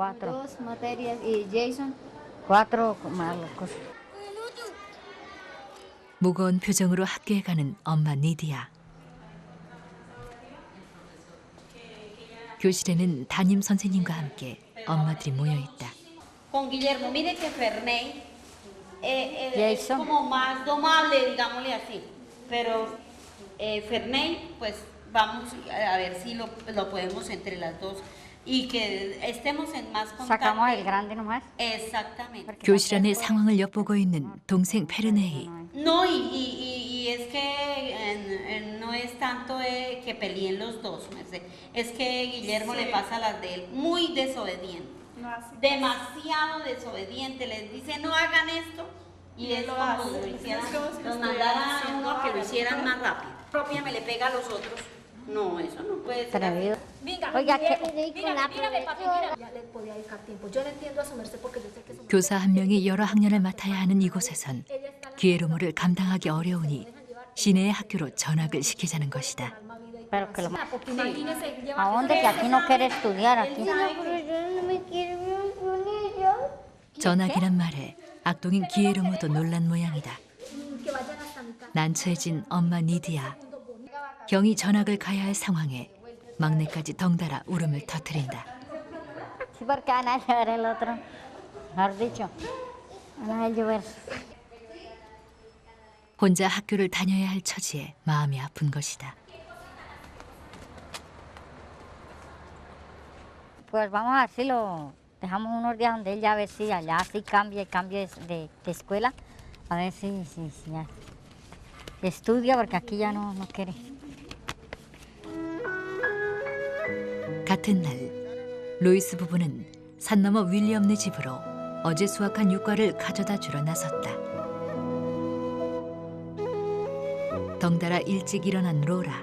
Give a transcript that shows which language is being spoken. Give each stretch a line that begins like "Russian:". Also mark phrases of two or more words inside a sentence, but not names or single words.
Korean: 무거운 표정으로 학교에 가는 엄마 니디아. 교실에는 담임 선생님과 함께 엄마들이 모여 있다.
Spanish: Con Guillermo, mire que Ferney es Jason. como más domable, digámosle así. Pero Ferney, pues vamos a ver si lo podemos entre las dos y que estemos en más Sacamos el contacto. grande nomás. Exactamente.
Korean: 교실 안의 상황을 엿보고 있는 동생 페르네이.
Spanish: No, y es que no es tanto que peleen los dos, Merced. Es que Guillermo le pasa las de él, muy desobediente. Demasiado desobediente, les dice no hagan esto y es como si lo hicieran, los mandaran a uno a que lo hicieran más rápido. Propia me le pega a los otros. No, eso no puede ser. Atrevido. Venga, Oiga, mírame, papi, mira. Ya le podía dedicar tiempo. Yo no entiendo a su merced porque yo sé que su merced
Korean: 교사 한 명이 여러 학년을 맡아야 하는 이곳에선 기회로모를 감당하기 어려우니 시내의 학교로 전학을 시키자는 것이다.
Spanish: Pero que lo... porque imagínese, lleva ¿A dónde? Que aquí no quiere estudiar, aquí.
Korean: 전학이란 말에 악동인 기회로모도 놀란 모양이다.
Spanish: que vayan hasta mi casa.
Korean: 난처해진 엄마 니디야. 경이 전학을 가야 할 상황에 막내까지 덩달아 울음을 터뜨린다.
Spanish: Sí, porque van a llevar el otro. Mejor dicho, van a llover.
Korean: 혼자 학교를 다녀야 할 처지에 마음이 아픈 것이다.
Spanish: Pues vamos a ver si lo dejamos unos días donde él ya ve si allá sí cambia de escuela. A ver si ya estudia, porque aquí ya no quiere.
Korean: 같은 날 로이스 부부는 산 너머 윌리엄네 집으로 어제 수확한 유과를 가져다 주러 나섰다. 덩달아 일찍 일어난 로라.